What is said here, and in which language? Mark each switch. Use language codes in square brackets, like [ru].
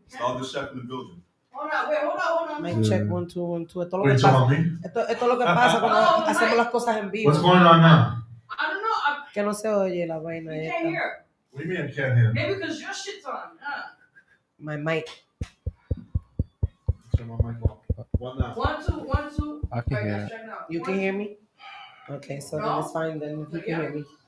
[en] It's all the chef in the building. Hold on. Mic check 1 2 1 2. [es] Esto [en] What are you talking about, me? [es] es lo que pasa cuando hacemos las cosas en vivo. [en] What's going on now? I don't know. [es] Que no se oye la vaina. [en] You can't hear. What do you mean I can't hear? Maybe because your shit's on. My mic. Turn my mic off. One now. 1 2 1 2. I can hear it. You can hear me? Okay, so then it's fine then if you can hear me.